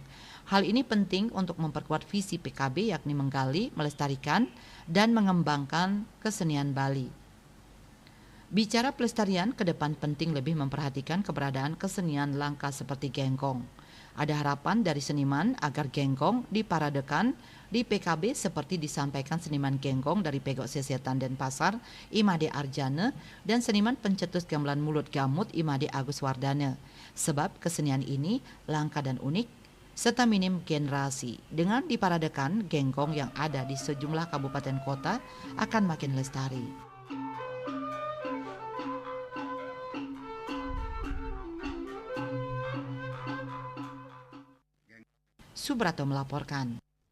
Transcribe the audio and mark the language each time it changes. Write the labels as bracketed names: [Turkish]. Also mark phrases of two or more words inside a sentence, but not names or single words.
[Indonesian] Hal ini penting untuk memperkuat visi PKB, yakni menggali, melestarikan, dan mengembangkan kesenian Bali. Bicara pelestarian, ke depan penting lebih memperhatikan keberadaan kesenian langka seperti genggong. Ada harapan dari seniman agar genggong diparadekan di PKB seperti disampaikan seniman genggong dari Pegok Sesetan Denpasar, Imade Arjane, dan seniman pencetus gamelan mulut gamut Imade Agus Wardane. Sebab kesenian ini langka dan unik, serta minim generasi. Dengan diparadekan, genggong yang ada di sejumlah kabupaten kota akan makin lestari. Subrato melaporkan.